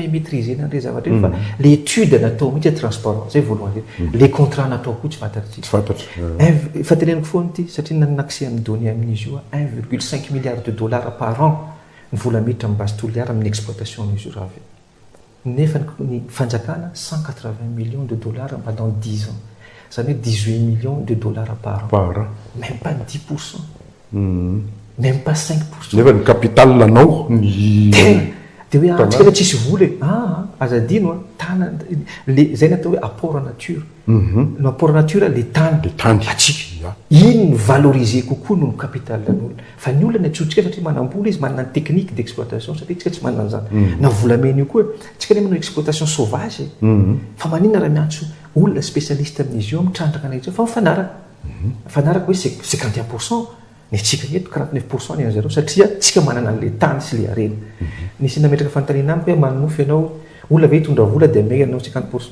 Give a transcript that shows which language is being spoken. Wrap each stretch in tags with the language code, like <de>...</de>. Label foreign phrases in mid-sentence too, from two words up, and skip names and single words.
<mg>imaîtriser an'ireo zavatra fa le étude natao mihitsy transparent zay voalohany le contrat natao koa tsy fantatry fa teneniko foana ity satria nanakse amin'ny donné amin'izy io 1,5 milliard</mg> <fr>de dollars par an</fr> <mg>ny vola miditra amin'ny base toliara amin'ny exploitation amin'izy io raha nefa ny fanjakana 180 millions</mg> <fr>de dollars pendant 10 ans</fr> <mg>zany hoe 18 millions</mg> <fr>de dollars par an même pas 10%, même pas 5%.</fr> <mg>nefa ny capital lanao ny dia hoe antsika hoe tsisy vola azadino tana zay natao hoe</mg> <fr>apport en nature</fr> <mg>no</mg> <fr>apport en nature</fr> <mg>le tany atsika iny ny valoriser kokoa no ny capital lan'olona fa ny olona ny atsotsika satria manambola izy manana ny</mg> <fr>technique d'exploitation</fr> <mg>satria tsika tsy manana an'izany na volamena io koa tsika ne manao</mg> <fr>exploitation sauvage</fr> <mg>fa maninona raha miantso olona spécialiste amin'izy io mitrandraka anazy fa mifanaraka hoe 51% ny tsika eto 49% ny an'zareo satria tsika manana an'le tany sy le arena nisy nametraka fanontaniana amiko hoe manofy ianao olona ve hitondra vola dia mega anao 50%.</mg>